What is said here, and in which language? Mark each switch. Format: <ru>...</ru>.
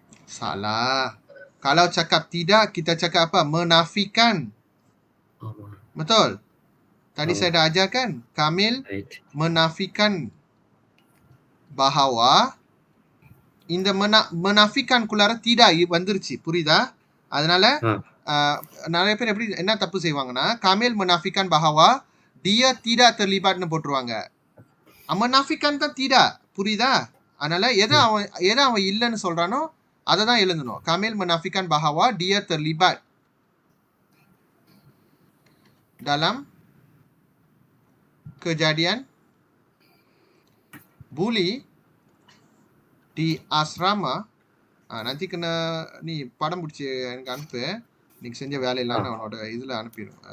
<ms>Salah. Kalau cakap tidak, kita cakap apa? Menafikan. Betul? Tadi saya dah ajarkan. Kamil menafikan bahawa</ms> <ta>இந்த</ta> <ms>menafikanக்குள்ளார tidak</ms> <ta>வந்துருச்சு. புரியுதா? அதனால நிறைய பேர் என்ன தப்பு செய்வாங்கன்னா, காமில்</ta> <ms>menafikan bahawa dia tidak terlibatன்னு</ms> <ta>போட்டுருவாங்க.</ta> <ms>menafikan</ms> <ta>தான்</ta> <ms>tidak.</ms> <ta>புரியுதா? அதனால எதை அவன் இல்லைன்னு சொல்றானோ அதை தான் எழுதணும்.</ta> <ms>காமில் menafikan bahawa dia terlibat dalam kejadian bully di asrama. nanti kena ni</ms> <ta>படம் பிடிச்சி எனக்கு அனுப்பு. நீங்க செஞ்ச வேலையெல்லாம் நான் உன்னோட இதுல அனுப்பிடும்.</ta>